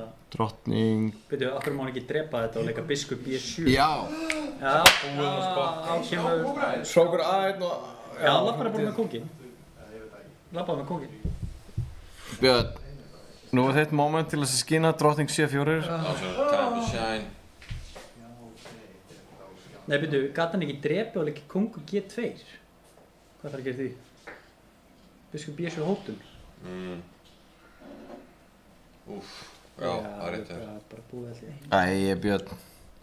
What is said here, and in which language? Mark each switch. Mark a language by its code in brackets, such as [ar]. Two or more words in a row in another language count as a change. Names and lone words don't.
[is] Drottning... Veitu, af hverju má hann ekki drepa þetta og leika biskup B7? Já! Já, kemur... Hrókur A1 og... Já, labbaði bara með kóngin. Labbaði með kóngin. Björn, nú er þitt moment til að skýna drottning C4. [en] Time to shine. [is] Nei, veitu, gat hann ekki drepa og leika kongur G2? Hvað þarf að gera því? Biskup B7 hótun. Úff, já, það er rétt það er bara búið allir. Æ, Björn.